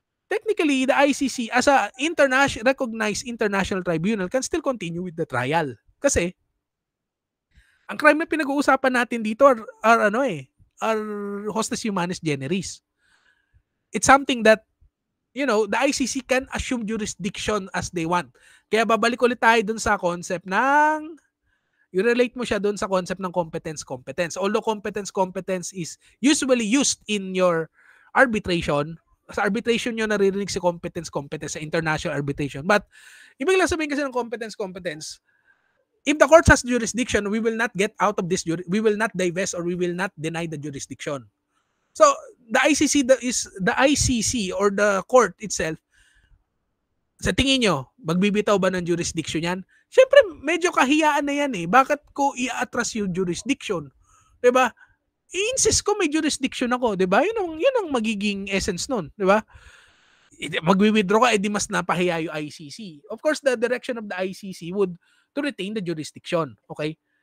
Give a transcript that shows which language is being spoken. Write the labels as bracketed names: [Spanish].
[English] Technically, the ICC as a recognized international tribunal can still continue with the trial. [Filipino] Kasi, ang crime na pinag-uusapan natin dito are hostes humanis generis. [English] It's something that, the ICC can assume jurisdiction as they want. [Filipino] Kaya babalik ulit tayo dun sa concept i-relate mo siya dun sa concept ng competence. [English] Although competence is usually used in your arbitration, [Filipino] sa arbitration nyo naririnig si competence sa international arbitration. [English] But, [Filipino] ibig lang sabihin kasi ng competence, [English] if the court has jurisdiction, we will not get out of this, we will not divest or we will not deny the jurisdiction. So, the ICC or the court itself, [Filipino] sa tingin nyo, magbibitaw ba ng jurisdiction yan? Siyempre, medyo kahiyaan na yan eh. Bakit ko i-atras yung jurisdiction? Diba? I-insist ko may jurisdiction ako, 'di ba? Yun ang magiging essence nun, 'di ba? Magwi-withdraw ka, edi mas napahiya yung ICC. [English] Of course, the direction of the ICC would to retain the jurisdiction, okay?